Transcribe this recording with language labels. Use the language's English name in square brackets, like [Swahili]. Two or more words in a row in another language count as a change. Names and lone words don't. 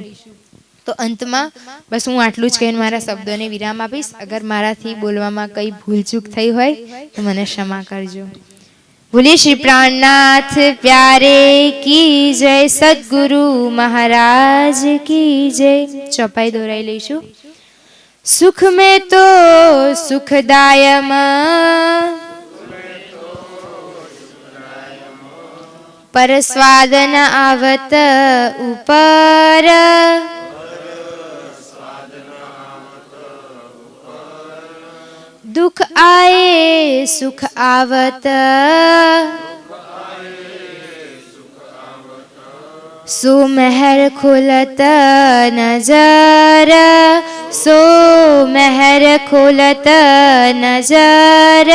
[Gujarati] તો અંતમાં બસ હું આટલું જ કહીને મારા શબ્દોને વિરામ આપીશ. અગર મારાથી બોલવામાં કંઈ ભૂલચૂક થઈ હોય તો મને ક્ષમા કરજો. બોલીએ શ્રી પ્રાણનાથ [Hindi] प्यारे की जय, सद्गुरु महाराज की जय. [Gujarati] ચોપાઈ દોરાઈ લઈશું. [Hindi] સુખ में तो सुखदायम, पर स्वाद न आवत ऊपर, दुख आए सुख आवत, सो महर खुलत नजर, सो महर खोलत नजर.